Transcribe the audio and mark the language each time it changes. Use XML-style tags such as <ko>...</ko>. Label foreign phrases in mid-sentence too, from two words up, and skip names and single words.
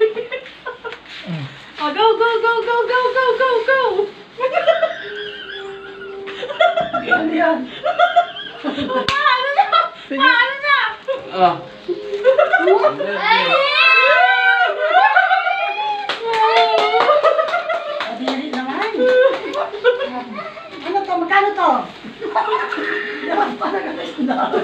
<en>Oh, go, go, go, go, go, go, go, go!</en> <tl>Ano yan? Oh. Dali naman. Ano to? Magkano to? Dapat para ka na.</tl>